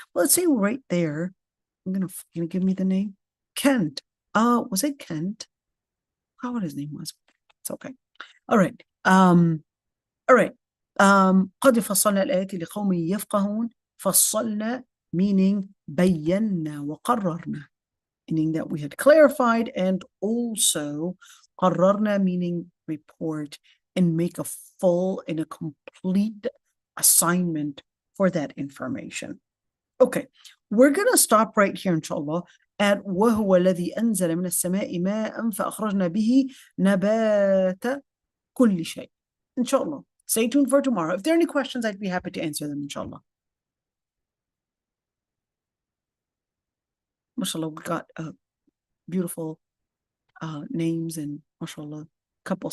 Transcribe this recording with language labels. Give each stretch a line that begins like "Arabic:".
English: Well, let's say right there. Can you give me the name? Kent. Was it Kent? I forgot what his name was. It's okay. All right. All right.
Arabic: قد فصلنا الآيات لقوم يفقهون.
English: فصلنا meaning
Arabic: بينا وقررنا,
English: meaning that we had clarified, and also قررنا meaning report and make a full and a complete assignment for that information. Okay, we're going to stop right here, inshallah, at
Arabic: وهو الذي أنزل من السماء ماء فأخرجنا به نبات كل شيء.
English: Inshallah. Stay tuned for tomorrow. If there are any questions, I'd be happy to answer them, inshallah. MashaAllah, we got beautiful names, and mashallah, couple